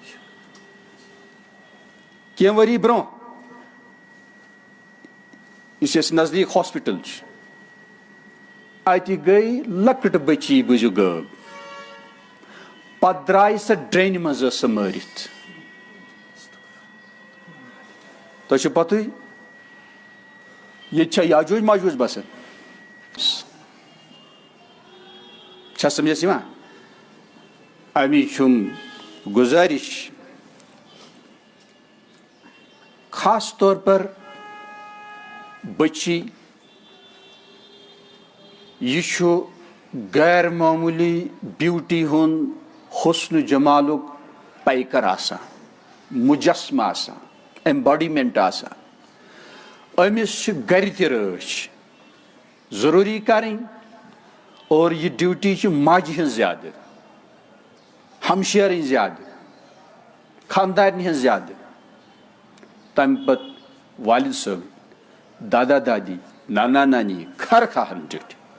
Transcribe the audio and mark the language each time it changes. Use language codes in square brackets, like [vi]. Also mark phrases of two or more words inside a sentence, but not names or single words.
[ks] کینٛہہ ؤری برونٛہہ یُس اَسہِ نزدیٖک ہاسپِٹل چھُ اتہِ گٔے لۄکٕٹ بچی بوٗزِو غٲب پتہٕ درٛاے سۄ ڈرٛینہِ منٛز ٲس سۄ مٲرِتھ تۄہہِ چھو پتہٕے ییٚتہِ چھا یاجوج ماجوج بسان چھا سمجھس یِوان امی چھُم گزارش [ur] خاص طور پر [ks] بچی یہ چھُ غیر معموٗلی بیوٹی ہُنٛد حسن جمالُک پیکر آسان مجسمہٕ آسان ایمباڈیمنٹ آسان أمِس چھِ گرِ تہِ رٲچھ ضروٗری کرٕنۍ اور یہ ڈیوٹی چھِ ماجہِ ہٕنٛز زیادٕ ہمشیرٕنۍ زیادٕ خاندارنہِ ہٕنٛز زیادٕ تمہِ پتہٕ والد صٲب دادا دادی نانا نانی خر خواہن ڈیوٹی